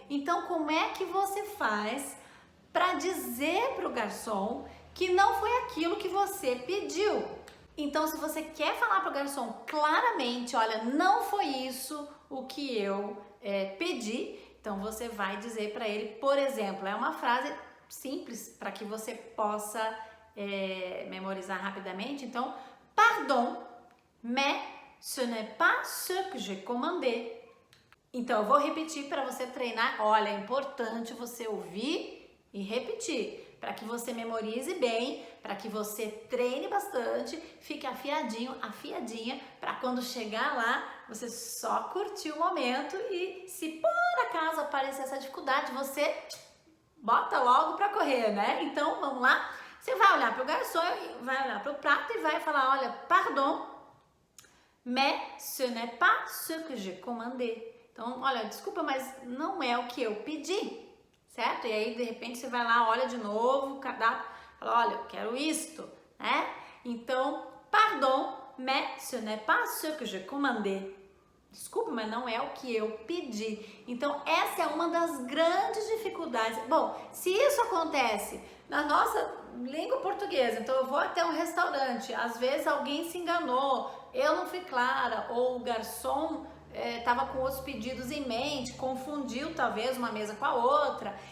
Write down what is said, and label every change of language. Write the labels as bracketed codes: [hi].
[pt] Então, como é que você faz para dizer para o garçom que não foi aquilo que você pediu? Então, se você quer falar para o garçom claramente, olha, não foi isso o que eu pedi, então você vai dizer para ele, por exemplo, é uma frase simples para que você possa memorizar rapidamente. [fr] Então, pardon, mais ce n'est pas ce que j'ai commandé. [pt] Então, eu vou repetir para você treinar. Olha, é importante você ouvir e repetir, para que você memorize bem, para que você treine bastante, fique afiadinho, afiadinha, para quando chegar lá, você só curtir o momento e se por acaso aparecer essa dificuldade, você bota logo para correr, né? Então, vamos lá. Você vai olhar para o garçom, vai olhar para o prato e vai falar, olha, [fr] pardon, mais ce n'est pas ce que j'ai commandé. [pt] Então, olha, desculpa, mas não é o que eu pedi, certo? E aí, de repente, você vai lá, olha de novo o cardápio, fala, olha, eu quero isto, né? [fr] Então, pardon, mais ce n'est pas ce que j'ai commandé. [pt] Desculpa, mas não é o que eu pedi. Então, essa é uma das grandes dificuldades. Bom, se isso acontece na nossa língua portuguesa, então eu vou até um restaurante, às vezes alguém se enganou, eu não fui clara, ou o garçom estava com outros pedidos em mente, confundiu talvez uma mesa com a outra.